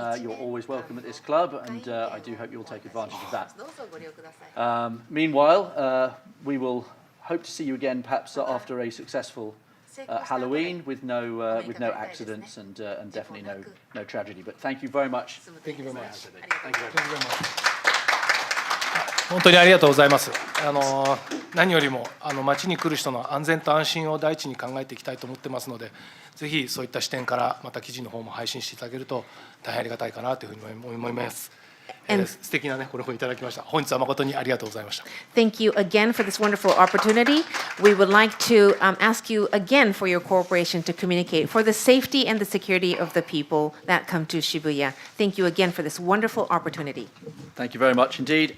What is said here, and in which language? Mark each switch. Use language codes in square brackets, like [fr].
[en] You're always welcome at this club, and I do hope you'll take advantage of that. Meanwhile, we will hope to see you again, perhaps after a successful Halloween with no accidents and definitely no tragedy. But thank you very much. Thank you very much. Thank you very much. [ja] 本当にありがとうございます。何よりも町に来る人の安全と安心を第一に考えていきたいと思ってますので、ぜひそういった視点からまた記事の方も配信していただけると大変ありがたいかなというふうに思います。素敵なねこれをいただきました。本日は誠にありがとうございました。 [en] Thank you again for this wonderful opportunity. We would like to ask you again for your cooperation to communicate for the safety and the security of the people that come to Shibuya. Thank you again for this wonderful opportunity. Thank you very much indeed.